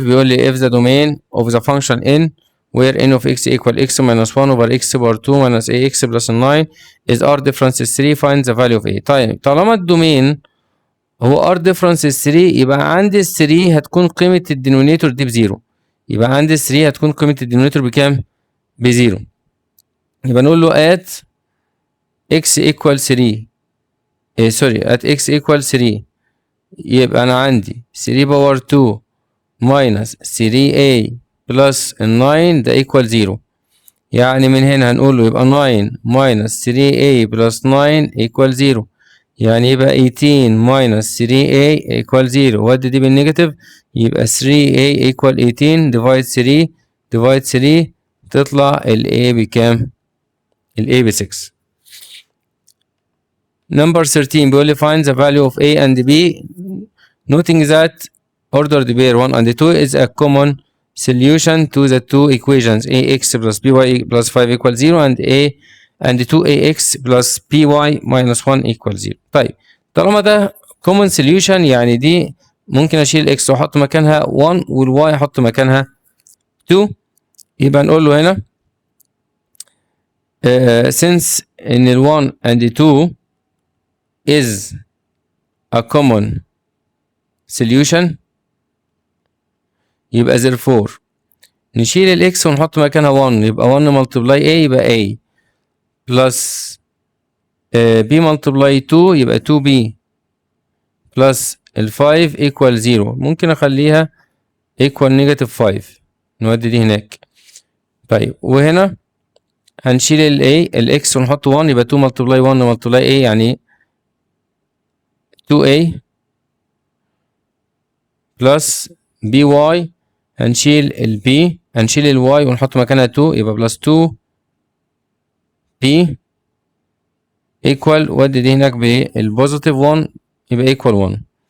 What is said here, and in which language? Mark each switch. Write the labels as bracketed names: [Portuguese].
[Arabic] بيقول لي [English] if the domain of the function n where n of x equal x minus 1 over x power 2 minus ax plus 9 is r difference 3 find the value of a. [Arabic] طيب طالما الدومين هو r difference 3 يبقى عندي ال 3 هتكون قيمة الدينومينيتور دي بزيرو، يبقى عندي ال 3 هتكون قيمة الدينومينيتور بكام؟ بزيرو. يبقى نقول له [English] at x equal 3 [Arabic] سوري at x equal 3 يبقى أنا عندي 3 باور 2 minus 3a plus 9 ده equal 0. يعني من هنا هنقول له يبقى 9 minus 3a plus 9 equal 0. يعني يبقى 18 minus 3a equal 0. ودي دي بالنيجاتيف يبقى 3a equal 18 divide 3 تطلع ال a بكام؟ ال a ب 6. [English] Number 13 [Arabic] بيقول لي [English] find the value of a and b noting that ordered pair 1 and 2 is a common solution to the two equations ax plus by plus 5 equals 0 and a and 2ax plus by minus 1 equals 0. [Arabic] طيب طالما ده common solution يعني دي ممكن اشيل الاكس واحط مكانها 1 والواي احط مكانها 2. يبقى نقول له هنا [English] since [Arabic] ان ال 1 and 2 [English] is a common solution [Arabic] يبقى therefore نشيل الاكس ونحط مكانها 1 يبقى 1 multiply a يبقى a plus b multiply 2 يبقى 2b plus ال 5 equal 0. ممكن اخليها equal negative 5 نودي دي هناك. طيب وهنا هنشيل ال a الاكس ونحط 1 يبقى 2 multiply 1 multiply a يعني 2a plus by هنشيل ال b هنشيل ال y ونحط مكانها 2 يبقى plus 2b equal ودي دي هناك بالبوزيتيف 1 يبقى equal 1.